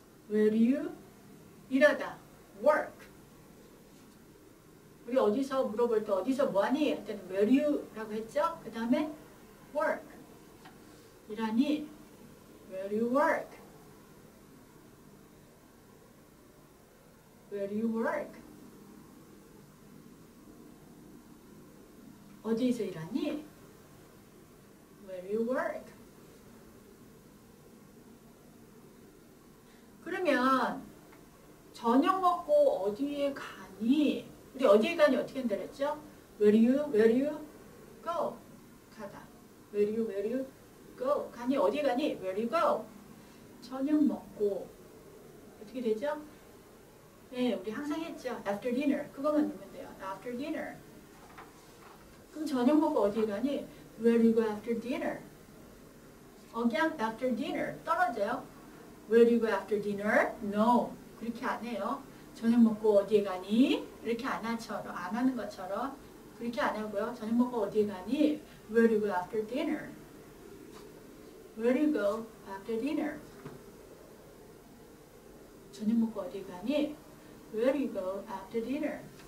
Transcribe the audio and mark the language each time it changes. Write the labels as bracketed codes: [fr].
[en] Where do you [ko] 일하다 [en] work. [ko] 우리 어디서 물어볼 때 어디서 뭐하니? 할 때는 [en] where do you [ko] 라고 했죠? 그 다음에 [en] work. [ko] 일하니? [en] Where do you work? Where do you work? [ko] 어디서 일하니? [en] Where do you work? [ko] 그러면 저녁 먹고 어디에 가니? 우리 어디에 가니 어떻게 한다 그랬죠? [en] Where do you go? 가다. Where do you go? [ko] 가니 어디 가니? [en] Where do you go? [ko] 저녁 먹고 어떻게 되죠? 네, 우리 항상 했죠. [en] After dinner. [ko] 그것만 넣으면 돼요. After dinner. 그럼 저녁 먹고 어디 가니? [en] Where do you go after dinner? [ko] 억양 [en] after dinner. [ko] 떨어져요. [en] Where do you go after dinner? [ko] No. 그렇게 안 해요. 저녁 먹고 어디에 가니? 이렇게 안 하는 것처럼 그렇게 안 하고요. 저녁 먹고 어디에 가니? [en] Where do you go after dinner? Where do you go after dinner? [ko] 저녁 먹고 어디 가니? [en] Where do you go after dinner?